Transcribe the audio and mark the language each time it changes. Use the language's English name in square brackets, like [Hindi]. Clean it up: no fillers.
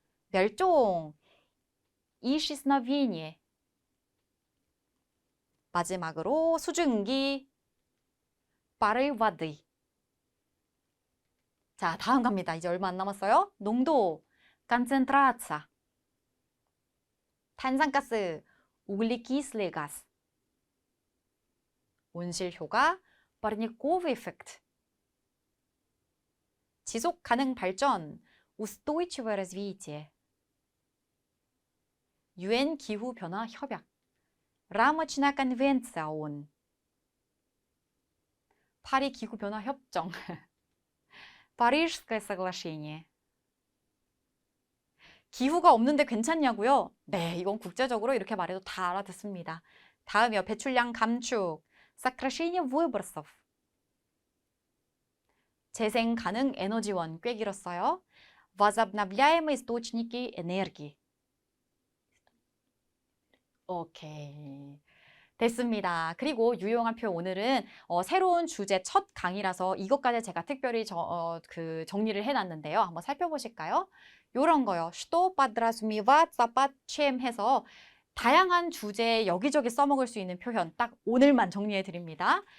[Korean] 멸종, [Russian] исчезновение. [Korean] 마지막으로 수증기, [Russian] порыв воды. [Korean] 자, 다음 갑니다. 이제 얼마 안 남았어요. 농도, [Russian] концентрация. [Korean] 탄산가스, [Russian] углекислый газ. [Korean] 온실효과, [Russian] парниковый эффект. [Korean] 지속 가능 발전, [Russian] устойчивое развитие. [Korean] 유엔 기후 변화 협약, [Russian] рамочная конвенция ООН. [Korean] 파리 기후 변화 협정, [Russian] парижское соглашение. [Korean] 기후가 없는데 괜찮냐고요? 네, 이건 국제적으로 이렇게 말해도 다 알아듣습니다. 다음이요, 배출량 감축, [Russian] сокращение выбросов. [Korean] 재생 가능 에너지원, 꽤 길었어요. [Russian] возобновляемые источники энергии. [Korean] 오케이. 됐습니다. 그리고 유용한 표현 오늘은 새로운 주제 첫 강의라서 이것까지 제가 특별히 정리를 해놨는데요. 한번 살펴보실까요? 요런 거요. [Russian] что подразумевается под чем [Korean] 해서 다양한 주제에 여기저기 써먹을 수 있는 표현 딱 오늘만 정리해 드립니다.